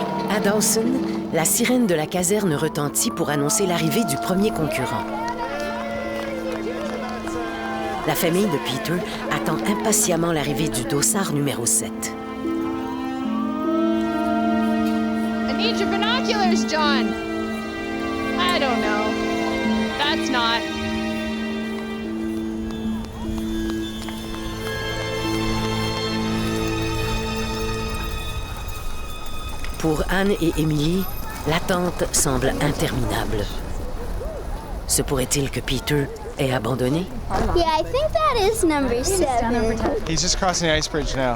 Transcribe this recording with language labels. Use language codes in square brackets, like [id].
[fr] À Dawson, la sirène de la caserne retentit pour annoncer l'arrivée du premier concurrent. La famille de Peter attend impatiemment l'arrivée du dossard numéro 7. [en] I need your binoculars, John. I don't know. That's not. [fr] Pour Anne et Emily, l'attente semble interminable. Se pourrait-il que Peter ait abandonné? [en] Yeah, I think that is number 7. He's just crossing the ice bridge now.